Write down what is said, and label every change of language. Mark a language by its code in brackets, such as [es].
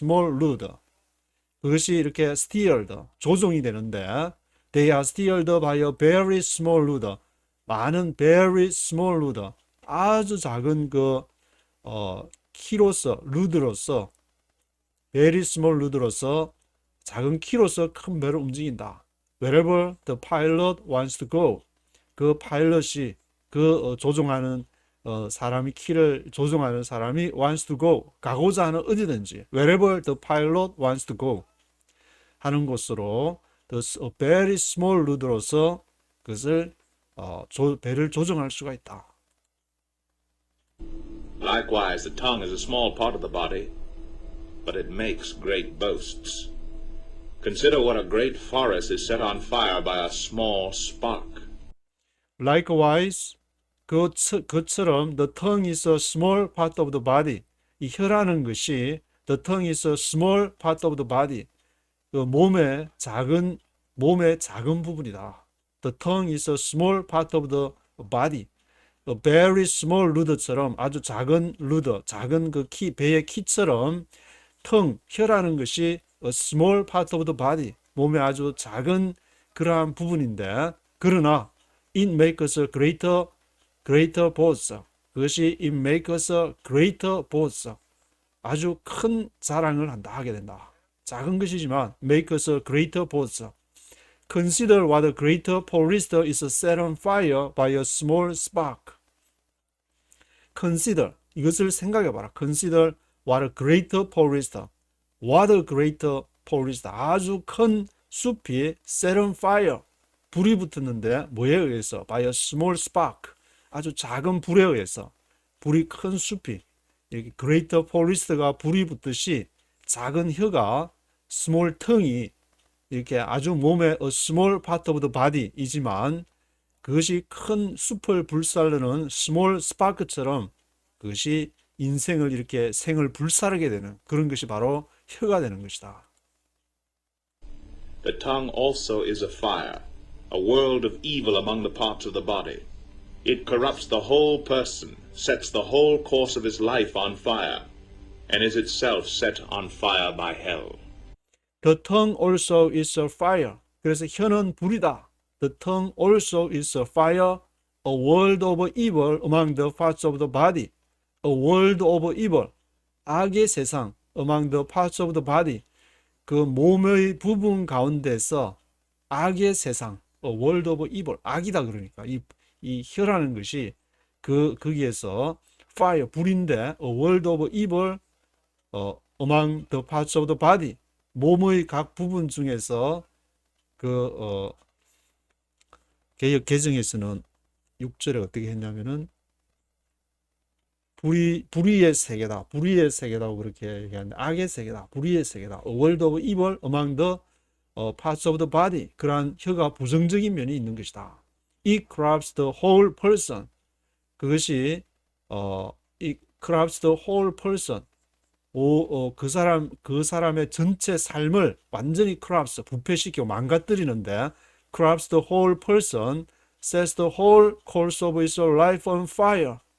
[ko] rudder 그것이 이렇게 steered 조종이 되는데 [en] they are steered by a very small rudder [ko] 많은 [en] very small rudder [ko] 아주 작은 그 키로서 루드로서 very small 루드로서 작은 키로서 큰 배를 움직인다. [en] Wherever the pilot wants to go [ko] 그 파일럿이 그 조종하는 사람이 키를 조종하는 사람이 wants to go 가고자 하는 어디든지 [en] wherever the pilot wants to go [ko] 하는 곳으로 [en] the very small [ko] 루드로서 그것을 배를 조정할 수가 있다. [en] Likewise, the tongue is a small part of the body, but it makes great boasts. Consider what a great forest is set on fire by a small spark. Likewise, [ko] 그처럼 [en] the tongue is a small part of the body. [ko] 이 혀라는 것이 [en] the tongue is a small part of the body. [ko] 그 몸의 작은 부분이다. [en] The tongue is a small part of the body. A very small rudder [ko] 처럼 아주 작은 루더, 작은 그 배의 키처럼 혀라는 것이 [en] a small part of the body. [ko] 몸의 아주 작은 그러한 부분인데 그러나 [en] it makes a greater boast. [ko] 그것이 it makes a greater boast. 아주 큰 자랑을 하게 된다. 작은 것이지만 [en] makes a greater boast. Consider what a greater forest is set on fire by a small spark. [ko] Consider 이것을 생각해봐라. [en] Consider what a greater forest. What a greater forest. [ko] 아주 큰 숲이 [en] set on fire. [ko] 불이 붙었는데 뭐에 의해서? [en] By a small spark. [ko] 아주 작은 불에 의해서 불이 큰 숲이 이렇게 [en] greater forest [ko] 가 불이 붙듯이 작은 혀가 small tongue이 이렇게 아주 몸의 [en] a small part of the body [ko] 이지만 그것이 큰 숲을 불살르는 [en] small spark [ko] 처럼 그것이 인생을 이렇게 생을 불사르게 되는 그런 것이 바로 혀가 되는 것이다. [en] The tongue also is a fire, a world of evil among the parts of the body. It corrupts the whole person, sets the whole course of his life on fire, and is itself set on fire by hell. The tongue also is a fire. [ko] 그래서 혀는 불이다. [en] The tongue also is a fire, a world of evil among the parts of the body. A world of evil. [ko] 악의 세상 [en] among the parts of the body. [ko] 그 몸의 부분 가운데서 악의 세상. [en] A world of evil. [ko] 악이다 그러니까 이 혀라는 것이 거기에서 fire 불인데 [en] a world of evil among the parts of the body. [ko] 몸의 각 부분 중에서 개역 개정에서는 6절에 어떻게 했냐면은 불의의 세계다. 불의의 세계다고 그렇게 얘기하는데 악의 세계다. 불의의 세계다. [en] A world of evil among the parts of the body. [ko] 그러한 혀가 부정적인 면이 있는 것이다. [en] It corrupts the whole person. [ko] 그것이 [en] it corrupts the whole person. [ko] 그 사람의 전체 삶을 완전히 [en] corrupts, [ko] 부패시키고 망가뜨리는데 [en] corrupts the whole person, sets the whole course of his life on fire.